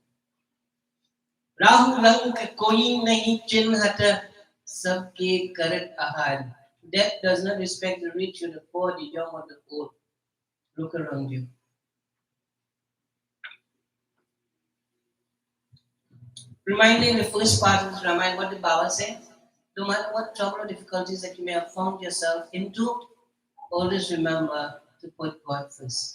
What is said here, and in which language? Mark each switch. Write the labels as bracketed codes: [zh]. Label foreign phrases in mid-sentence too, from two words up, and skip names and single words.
[bho] राहु रंग कोई नहीं चिन्हत, सबके करत आहार. [en] Death does not respect the rich or the poor, the young or the old. Look around you. Reminding the first part of Ramayan what the Baba said, no matter what trouble or difficulties that you may have found yourself into, always remember to put God first.